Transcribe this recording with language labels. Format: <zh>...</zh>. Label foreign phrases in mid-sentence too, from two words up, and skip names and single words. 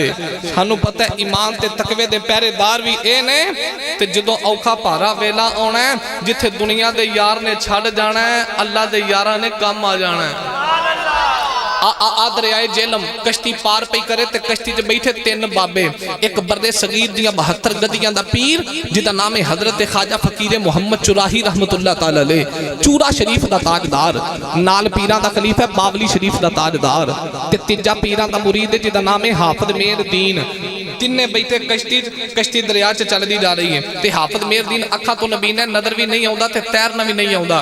<pa>سانوں پتا ہے ایمان تے تقوے دے پہرے دار بھی اے نے، تے جدوں اوکھا بھارا ویلا آنا ہے، جتھے دنیا دے یار نے چھڈ جانا ہے، اللہ دے یاراں نے کم آ جانا ہے. دریائے جہلم کشتی پار پئی کرے تے کشتی چ بیٹھے 3 بابے، ایک برّ صغیر دیاں 72 گدیاں دا پیر جدا نام ہے حضرت خواجہ فقیر محمد چوراہی</pa> <ar>رحمة الله تعالى عليه,</ar> <pa>چورہ شریف دا تاجدار، نال پیراں دا خلیفہ باولی شریف دا تاجدار، تے تیجا پیراں دا مرید جدا نام ہے حافظ مہردین. تنے بیٹھے کشتی دریا چ چلدی جا رہی ہے، تے حافظ مہردین اکھا تو نابینا نظر بھی نہیں آؤندا تے تیرنا بھی نہیں آؤندا.</pa>